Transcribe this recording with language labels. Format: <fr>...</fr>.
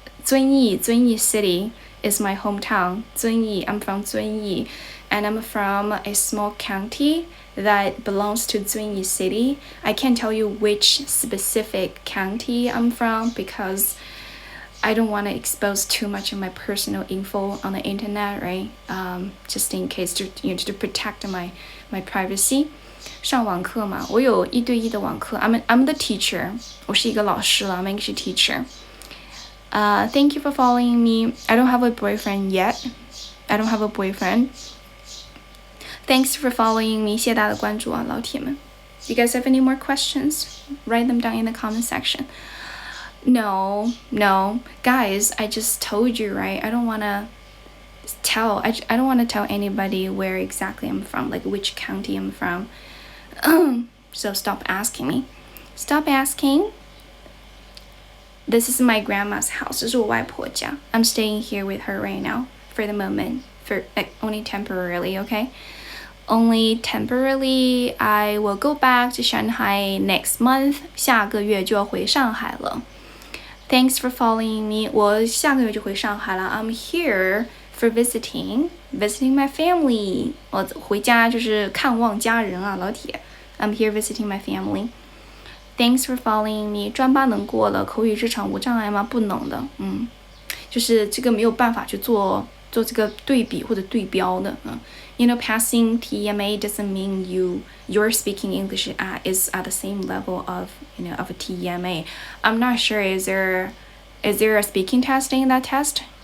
<en>Zunyi City is my hometown. I'm from Zunyi, and I'm from a small county that belongs to Zunyi City. I can't tell you which specific county I'm from because I don't want to expose too much of my personal info on the internet, right? Just in case to protect my privacy.</en> <zh>上网课嘛，我有1对1的网课。</zh> <en>I'm the teacher.</en> <zh>我是一个老师了</zh> <en>I'm an English teacher. Thank you for following me. I don't have a boyfriend yet. I don't have a boyfriend. Thanks for following me.</en> <zh>谢谢大家的关注啊，老铁们。</zh> <en>You guys have any more questions? Write them down in the comment section. No, guys. I just told you, right? I don't want to tell anybody where exactly I'm from, like which county I'm from. So stop asking me. Stop asking. This is my grandma's house.</en> <zh>这是我外婆家.</zh> <en>I'm staying here with her right now for the moment, for only temporarily, okay? Only temporarily. I will go back to Shanghai next month.</en> <zh>下个月就要回上海了.</zh> <en>Thanks for following me.</en> <zh>我下个月就回上海了.</zh> <en>I'm here for visiting my family.</en> <zh>我回家就是看望家人啊，老铁.</zh> <en>I'm here visiting my family. Thanks for following me.</en> <zh>专八能过了，口语日常无障碍吗？不能的，就是这个没有办法去做这个对比或者对标的，</zh> <en>You know, passing TEMA doesn't mean you're speaking English is at the same level of of a TEMA. I'm not sure. Is there a speaking test in that test?</en>